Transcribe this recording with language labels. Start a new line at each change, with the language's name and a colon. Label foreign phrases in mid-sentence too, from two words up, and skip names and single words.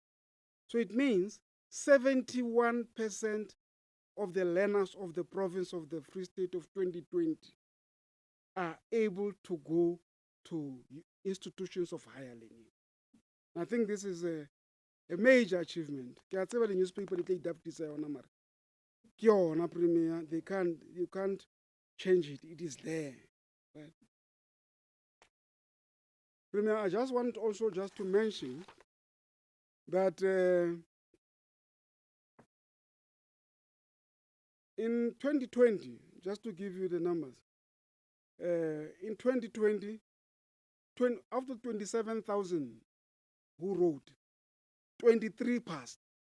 English: So it means 71% of the learners of the province of the Free State of 2020 are able to go to institutions of higher learning. I think this is a major achievement.
Southern Sotho: Ke a tseba
English: the newspaper
Southern Sotho: di tla idaptisa yona mara ke yona premier.
English: You can't change it. It is there. Right? Premier, I just want also just to mention that in 2020, just to give you the numbers, in 2020, after 27,000 who wrote, 23 passed.